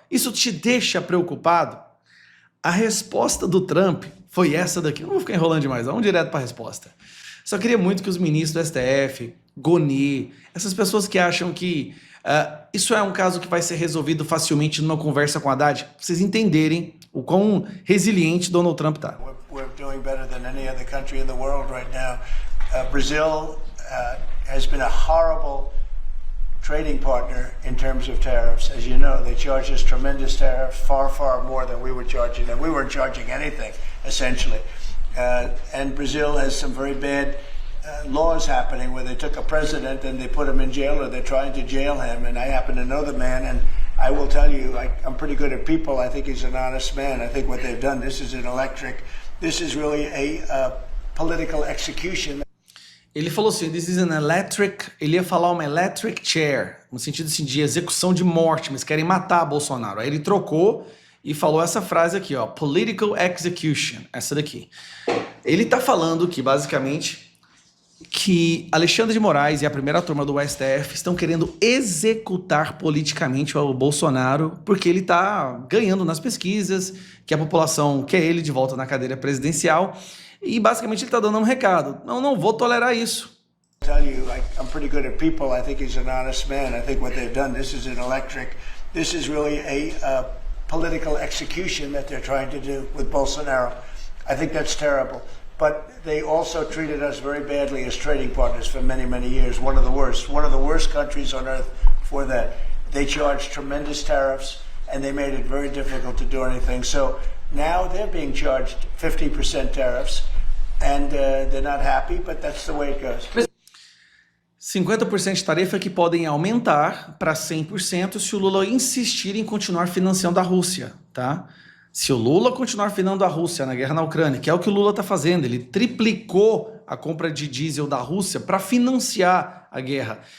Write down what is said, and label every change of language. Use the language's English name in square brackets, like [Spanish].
[Portuguese] Isso te deixa preocupado? A resposta do Trump foi essa daqui. Eu não vou ficar enrolando demais, vamos direto para a resposta. Só queria muito que os ministros do STF, Gonê, essas pessoas que acham que isso é um caso que vai ser resolvido facilmente numa conversa com Haddad, pra vocês entenderem o quão resiliente Donald Trump tá. [English] We're doing better than any other country in the world right now. Brazil has been a horrible trading partner in terms of tariffs. As you know, they charge us tremendous tariffs, far, far more than we were charging them. We weren't charging anything, essentially. And Brazil has some very bad laws happening where they took a president and they put him in jail, or they're trying to jail him. And I happen to know the man, and I will tell you, I'm pretty good at people. I think he's an honest man. I think what they've done, this is an electric, this is really a political execution. [Portuguese] Ele falou assim, [English] this is an electric, [Portuguese] ele ia falar uma electric chair, no sentido assim, de execução de morte, mas querem matar Bolsonaro. Aí ele trocou e falou essa frase aqui, ó, [English] political execution, [Portuguese] essa daqui. Ele tá falando que, basicamente, que Alexandre de Moraes e a primeira turma do STF estão querendo executar politicamente o Bolsonaro, porque ele tá ganhando nas pesquisas, que a população quer ele de volta na cadeira presidencial, e basicamente ele está dando um recado. Não vou tolerar isso. [English] Tell you, I'm pretty good at people. I think he's an honest man. I think what they've done, this is an electric, this is really a political execution that they're trying to do with Bolsonaro. I think that's terrible. But they also treated us very badly as trading partners for many, many years. One of the worst countries on earth for that. They charged tremendous tariffs, and they made it very difficult to do anything. So now they're being charged 50% tariffs, and they're not happy, but that's the way it goes. [Portuguese] 50% de tarifa que podem aumentar para 100% se o Lula insistir em continuar financiando a Rússia, tá? Se o Lula continuar financiando a Rússia na guerra na Ucrânia, que é o que o Lula está fazendo, ele triplicou a compra de diesel da Rússia para financiar a guerra.